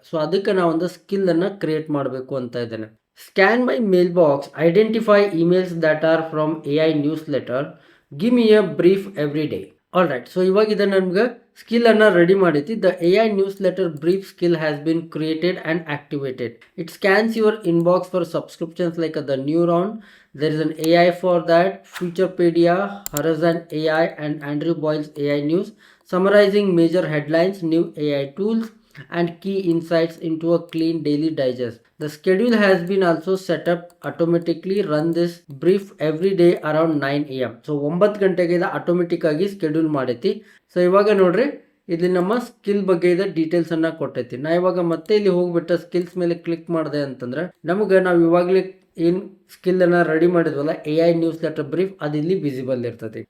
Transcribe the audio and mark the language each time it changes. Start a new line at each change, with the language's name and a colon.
English: so
Kannada: ಅದಕ್ಕೆ ನಾವು ಒಂದು ಸ್ಕಿಲ್ಲನ್ನು ಕ್ರಿಯೇಟ್ ಮಾಡಬೇಕು ಅಂತ ಇದ್ದೇನೆ.
English: Scan my mailbox, identify emails that are from AI newsletter, give me a brief every day. All right. So
Kannada: ಇವಾಗ ಇದನ್ನು ನಮ್ಗೆ ಸ್ಕಿಲ್ಲನ್ನು ರೆಡಿ ಮಾಡೈತಿ.
English: The AI newsletter brief skill has been created and activated. It scans your inbox for subscriptions like the Neuron. There is an AI for that, Futurepedia, Horizon AI and Andrew Boyle's AI News, summarizing major headlines, new AI tools and key insights into a clean daily digest. The schedule has been also set up automatically. Run this brief every day around 9 AM.
Kannada: So 9 ಗಂಟೆಗೆ ಇದು automatic ಆಗಿ schedule ಮಾಡೈತಿ. So ಇವಾಗ ನೋಡ್ರಿ ಇಲ್ಲಿ ನಮ್ಮ skill ಬಗ್ಗೆ ಇದೆ ಡೀಟೇಲ್ಸ್ ಅನ್ನ ಕೊಟ್ಟೈತಿ. ನಾ ಇವಾಗ ಮತ್ತೆ ಇಲ್ಲಿ ಹೋಗ್ಬಿಟ್ಟು ಸ್ಕಿಲ್ಸ್ ಮೇಲೆ ಕ್ಲಿಕ್ ಮಾಡಿದೆ ಅಂತಂದ್ರೆ ನಮಗೆ ನಾವು ಇವಾಗಲೇ ಏನು ಸ್ಕಿಲ್ ಅನ್ನ ready ಮಾಡಿದ್ವಲ್ಲ AI news letter brief ಅದು ಇಲ್ಲಿ ವಿಸಿಬಲ್ ಇರ್ತದೆ.